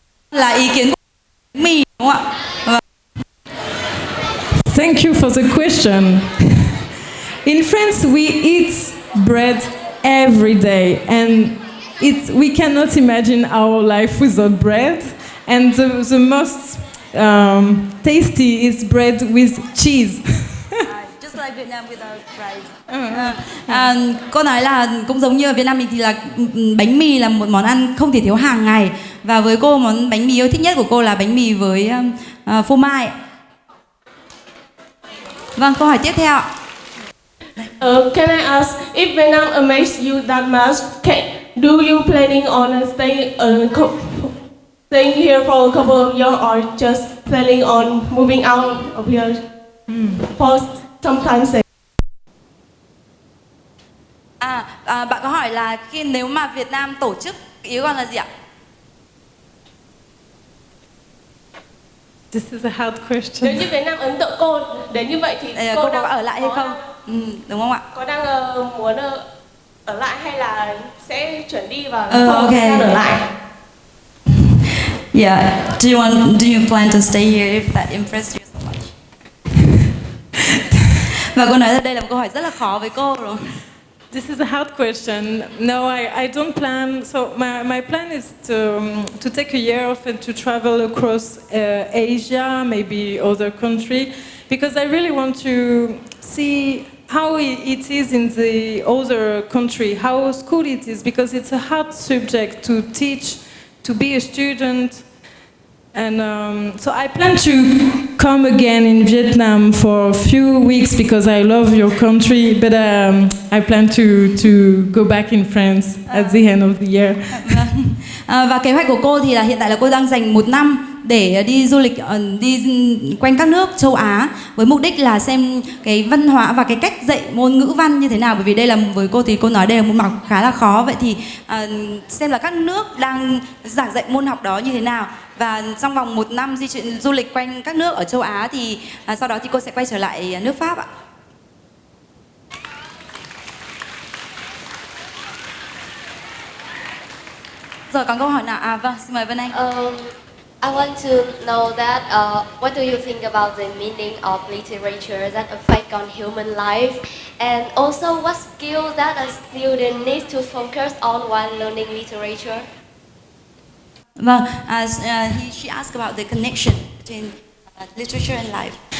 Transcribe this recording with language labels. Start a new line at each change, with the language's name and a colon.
Vietnamese: Là ý kiến của mì đúng không ạ?
English: Thank you for the question. In France, we eat bread every day, and we cannot imagine our life without bread. And the most tasty is bread with cheese. Just like Vietnam without rice.
Vietnamese: Cô nói là cũng giống như ở Việt Nam mình thì là bánh mì là một món ăn không thể thiếu hàng ngày, và với cô món bánh mì yêu thích nhất của cô là bánh mì với phô mai. Vâng, câu hỏi tiếp theo.
English: Can I ask, if Vietnam amazes you that much, do you planning on staying here for a couple of years, or just planning on moving out of here for some time?
Vietnamese: Bạn có hỏi là nếu mà Việt Nam tổ chức, ý con là gì ạ?
English: This is a hard question.
Vietnamese: Nếu như Việt Nam ấn tượng cô đến như vậy thì cô có ở lại hay không? Đúng không ạ? Có đang muốn ở lại hay là sẽ chuyển đi và không thời gian ở lại?
English: Yeah. Do you plan to stay here if that impressed you so much?
Vietnamese: Và cô nói là đây là một câu hỏi rất là khó với cô rồi.
English: This is a hard question. No, I don't plan. So my plan is to take a year off and to travel across Asia, maybe other country, because I really want to see how it is in the other country, how school it is, because it's a hard subject to teach, to be a student. And so I plan to come again in Vietnam for a few weeks because I love your country, but I plan to go back in France at the end of the year.
Vietnamese: Và kế hoạch của cô thì là hiện tại là cô đang dành 1 năm để đi du lịch, đi quanh các nước châu Á với mục đích là xem cái văn hóa và cái cách dạy môn ngữ văn như thế nào, bởi vì đây là với cô thì cô nói đây là một môn khá là khó. Vậy thì xem là các nước đang giảng dạy môn học đó như thế nào, và trong vòng 1 năm di chuyển du lịch quanh các nước ở châu Á thì sau đó thì cô sẽ quay trở lại nước Pháp ạ. Rồi còn câu hỏi nào? Vâng, xin mời Vân Anh.
English: I want to know that what do you think about the meaning of literature that affect on human life, and also what skill that a student needs to focus on while learning literature? Vâng, she asked about the connection between literature and life.